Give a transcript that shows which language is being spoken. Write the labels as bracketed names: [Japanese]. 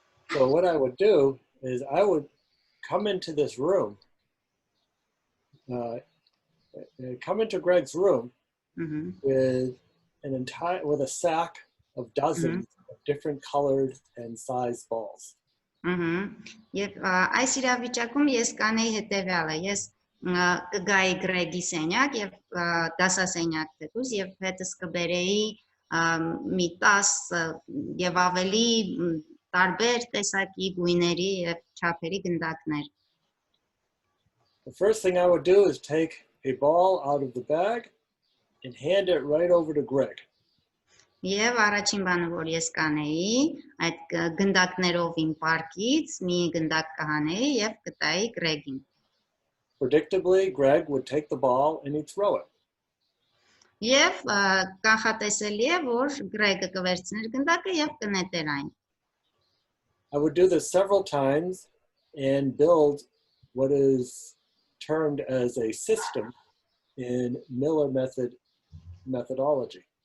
[English] So what I would do is I would come into this room, come into Greg's room with a sack of dozens of different colored and sized balls. [Armenian] Եվ այս իրավիճակում ես կանեի հետևյալը, ես կգայի Գրեգի սենյակ եւ դասասենյակ դեպուս եւ հետս կբերեի մի 10 եւ ավելի տարբեր տեսակի գույների եւ չափերի գնդակներ. [English] The first thing I would do is take a ball out of the bag and hand it right over to Greg. [Armenian] Եվ առաջին բանը, որ ես կանեի, այդ գնդակներով իմ պարկից մի գնդակ կհանեի եւ կտայի Գրեգին. [English] Predictably, Greg would take the ball and he'd throw it. [Armenian] Եվ կանխատեսելի է, որ Գրեգը կվերցներ գնդակը եւ կնետեր այն. [English] I would do this several times and build what is termed as a system in Miller methodology.